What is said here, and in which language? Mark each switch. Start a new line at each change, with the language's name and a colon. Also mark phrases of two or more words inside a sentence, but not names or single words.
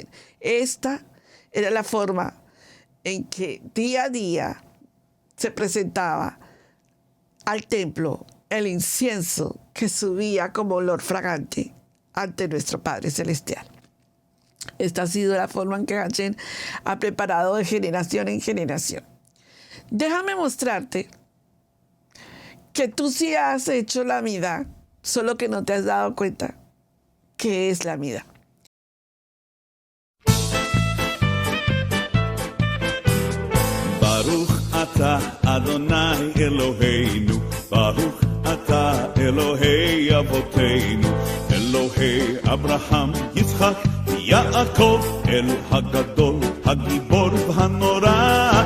Spanish: Esta era la forma en que día a día se presentaba al templo el incienso que subía como olor fragante ante nuestro Padre Celestial. Esta ha sido la forma en que Hashem ha preparado de generación en generación. Déjame mostrarte que tú sí has hecho la Midá, solo que no te has dado cuenta qué es la Midá.
Hebrew: ברוך אתה אדוני אלוהינו, ברוך אתה אלוהי אבותינו, אלוהי אברהם, יצחק, יעקב, אל הגדול, הגיבור והנורא.